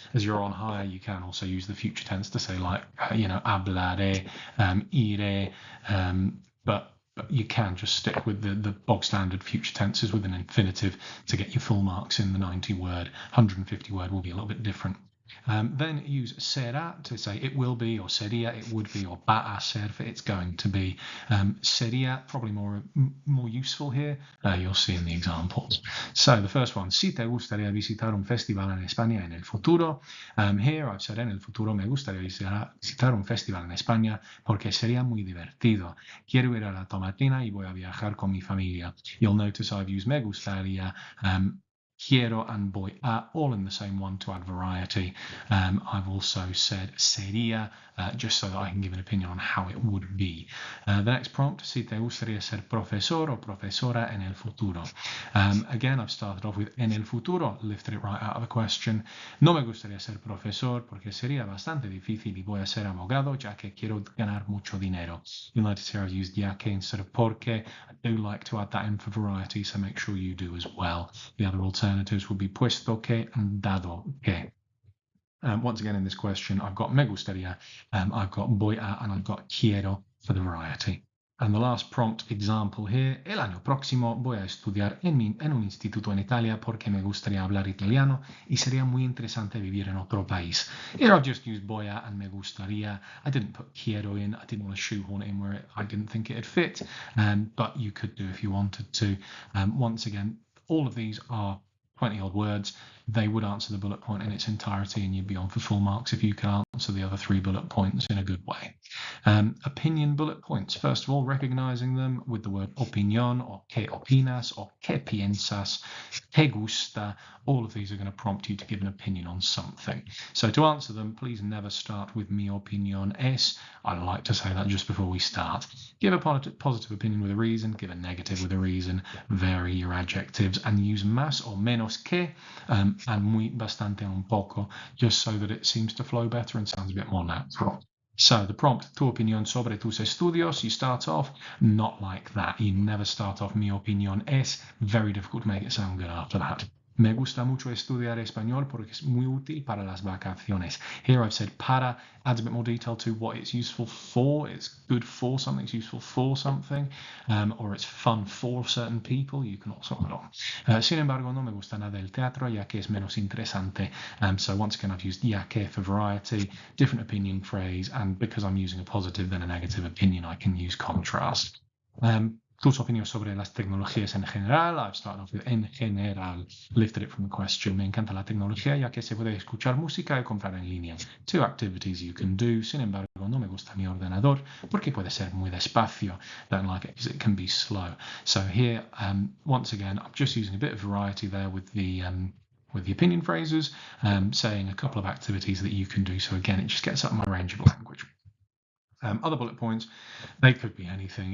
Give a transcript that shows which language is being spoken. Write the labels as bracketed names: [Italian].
[English] As you're on higher, you can also use the future tense to say like, hablaré, iré, but you can just stick with the bog standard future tenses with an infinitive to get your full marks in the 90 word. 150 word will be a little bit different. Then use será to say it will be, or sería, it would be, or va a ser, it's going to be. Sería probably more useful here. You'll see in the examples. So the first one, [Spanish] si te gustaría visitar un festival en España en el futuro. [English] Here I've said [Spanish] en el futuro me gustaría visitar un festival en España porque sería muy divertido. Quiero ir a la tomatina y voy a viajar con mi familia. [English] You'll notice I've used me gustaría, quiero and voy a, all in the same one to add variety. I've also said sería, just so that I can give an opinion on how it would be. The next prompt, [Spanish] si te gustaría ser profesor o profesora en el futuro. [English] Again, I've started off with [Spanish] en el futuro, [English] lifted it right out of the question. [Spanish] No me gustaría ser profesor porque sería bastante difícil y voy a ser abogado ya que quiero ganar mucho dinero. [English] You'll notice here I've used ya que instead of porque. I do like to add that in for variety, so make sure you do as well. The other alternatives would be puesto que and dado que. Once again, in this question, I've got me gustaría, I've got voy a, and I've got quiero for the variety. And the last prompt example here, [Spanish] el año próximo voy a estudiar en un instituto en Italia porque me gustaría hablar italiano y sería muy interesante vivir en otro país. [English] Here I've just used voy a and me gustaría. I didn't put quiero in. I didn't want to shoehorn it in where I didn't think it'd fit, but you could do if you wanted to. Once again, all of these are 20 odd words. They would answer the bullet point in its entirety and you'd be on for full marks if you can answer the other 3 bullet points in a good way. Opinion bullet points. First of all, recognizing them with the word opinión, or qué opinas, or qué piensas, te gusta. All of these are going to prompt you to give an opinion on something. So to answer them, please never start with mi opinión es. I like to say that just before we start. Give a positive opinion with a reason, give a negative with a reason, vary your adjectives, and use más or menos que, and muy, bastante, un poco, just so that it seems to flow better and sounds a bit more natural. So the prompt, [Spanish] tu opinión sobre tus estudios, [English] you start off not like that. You never start off mi opinión es. Very difficult to make it sound good after that. [Spanish] Me gusta mucho estudiar español porque es muy útil para las vacaciones. [English] Here I've said para, adds a bit more detail to what it's useful for. It's good for something, it's useful for something, or it's fun for certain people. You can also put on. [Spanish] Sin embargo, no me gusta nada el teatro ya que es menos interesante. [English] So once again, I've used ya que for variety, different opinion phrase, and because I'm using a positive then a negative opinion, I can use contrast. [Spanish] Tus opiniones sobre las tecnologías en general. [English] I've started off with [Spanish] en general, [English] lifted it from the question. [Spanish] Me encanta la tecnología ya que se puede escuchar música y comprar en línea. [English] 2 activities you can do. [Spanish] Sin embargo, no me gusta mi ordenador porque puede ser muy despacio. [English] Don't like it because it can be slow. So here, once again, I'm just using a bit of variety there with the opinion phrases, saying a couple of activities that you can do. So again, it just gets up my range of language. Other bullet points, they could be anything.